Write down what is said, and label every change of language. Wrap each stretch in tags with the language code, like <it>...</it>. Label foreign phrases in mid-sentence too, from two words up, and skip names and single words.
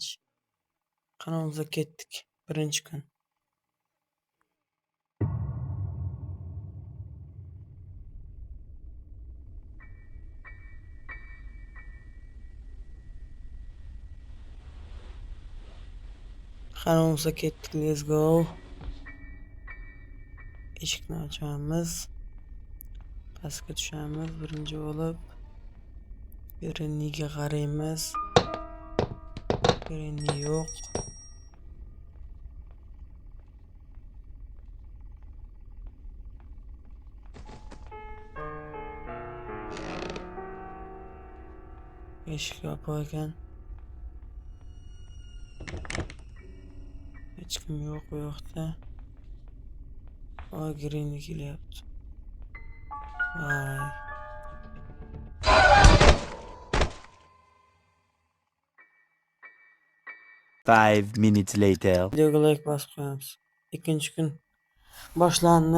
<uz>Kanalımıza ketdik. Birinchi kun. Kanalımıza ketdik.</uz> <en>Let's go.</en> <uz>Eshikni ochamiz. Pastga tushamiz. Birinchi bo'lib Granny'ga qaraymiz. Granny yo'q. Eshik yopiq ekan. Hech kim yo'q bu yoqda. Granny kelyapti. Vay.</uz> <en>Five minutes later.</en> <uz>Videoga like bosib qo'yamiz. Ikkinchi kun boshlandi.</uz>